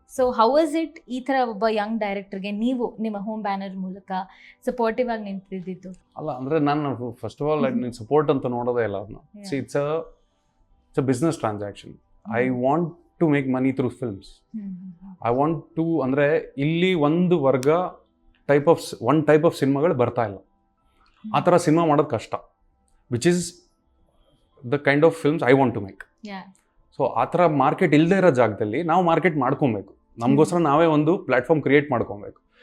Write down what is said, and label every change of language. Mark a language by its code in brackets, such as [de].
[en] so how was it [kn] ಈ ಥರ ಒಬ್ಬ ಯಂಗ್ ಡೈರೆಕ್ಟರ್ಗೆ ನೀವು ನಿಮ್ಮ ಹೋಮ್ ಬ್ಯಾನರ್ ಮೂಲಕ ಸಪೋರ್ಟಿವ್ ಆಗಿ ನಿಂತಿದ್ದು? ಅಲ್ಲ, ಅಂದರೆ ನಾನು ಫಸ್ಟ್ ಆಫ್ ಆಲ್ ಸಪೋರ್ಟ್ ಅಂತ ನೋಡೋದೇ ಇಲ್ಲ ಅದನ್ನ. [en] It's a business transaction. I want to make money through films. I want to, [kn] ಅಂದರೆ ಇಲ್ಲಿ ಒಂದು ವರ್ಗ ಟೈಪ್ ಆಫ್ ಸಿನಿಮಾಗಳು ಬರ್ತಾ ಇಲ್ಲ. ಆ ಥರ ಸಿನಿಮಾ ಮಾಡೋದು ಕಷ್ಟ, [en] which is the kind of films I want to make. [kn] So ಆ ಥರ ಮಾರ್ಕೆಟ್ ಇಲ್ಲದೆ ಇರೋ ಜಾಗದಲ್ಲಿ ನಾವು ಮಾರ್ಕೆಟ್ ಮಾಡ್ಕೊಬೇಕು. ನಮಗೋಸ್ಕರ ನಾವೇ ಒಂದು ಪ್ಲ್ಯಾಟ್ಫಾರ್ಮ್ ಕ್ರಿಯೇಟ್ ಮಾಡ್ಕೊಬೇಕು.